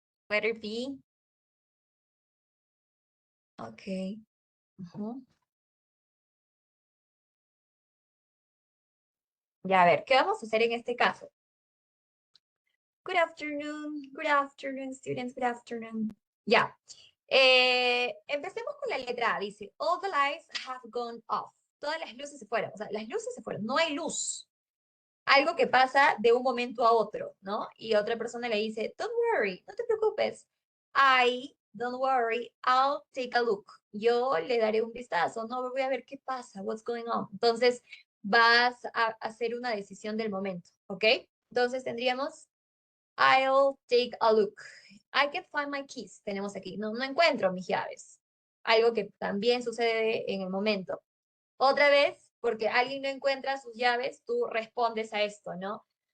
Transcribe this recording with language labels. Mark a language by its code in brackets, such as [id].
[en] Letter B. Ok. Ujú. [es] Ya, a ver, ¿qué vamos a hacer en este caso? [en] Good afternoon, students, good afternoon. [es] Ya. Empecemos con la letra A. Dice, [en] all the lights have gone off. [es] Todas las luces se fueron. O sea, las luces se fueron. No hay luz. Algo que pasa de un momento a otro, ¿no? Y otra persona le dice, [en] don't worry, [es] no te preocupes. [en] Don't worry, I'll take a look. [es] Yo le daré un vistazo, no voy a ver qué pasa, [en] what's going on. [es] Entonces, vas a hacer una decisión del momento, ¿ok? Entonces tendríamos, [en] I'll take a look. I can find my keys. [es] Tenemos aquí, no encuentro mis llaves. Algo que también sucede en el momento. Otra vez, porque alguien no encuentra sus llaves, tú respondes a esto, ¿no?